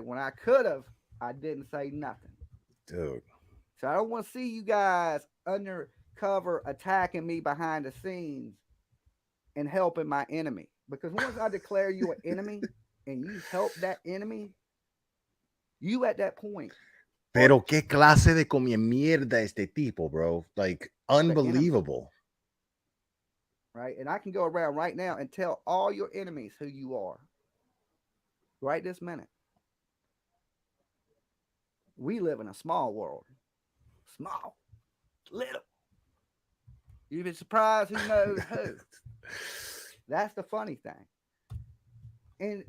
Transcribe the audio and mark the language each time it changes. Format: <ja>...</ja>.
<en>When I could have, I didn't say nothing. Dude. So I don't want to see you guys undercover attacking me behind the scenes and helping my enemy. Because once I declare you an enemy and you help that enemy, you at that point.</en> <es>Pero qué clase de come mierda este tipo, bro.</es> <en>Like, unbelievable. Right? And I can go around right now and tell all your enemies who you are. Right this minute. We live in a small world. Small. Little. You've been surprised who knows who. That's the funny thing.</en>